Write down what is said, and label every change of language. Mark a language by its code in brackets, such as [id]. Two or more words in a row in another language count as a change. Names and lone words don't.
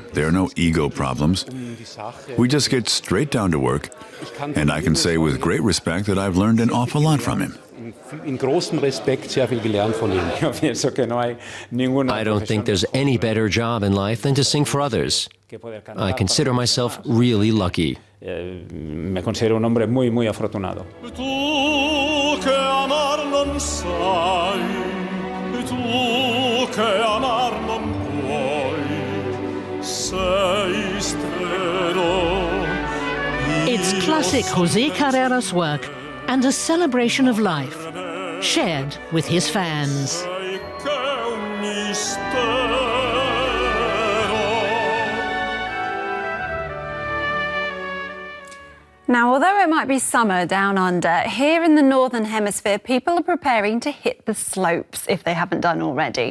[en] There are no ego problems. We just get straight down to work, and I can say with great respect that I've learned an awful lot from him. I don't think there's any better job in life than to sing for others. I consider myself really lucky. [es] Me considero un hombre muy, muy afortunado. [it] Tu che amar non sai, tu che amar non puoi, sei stretto. [en] It's classic José Carreras work and a celebration of life, shared with his fans. Now, although it might be summer down under, here in the Northern Hemisphere, people are preparing to hit the slopes if they haven't done already.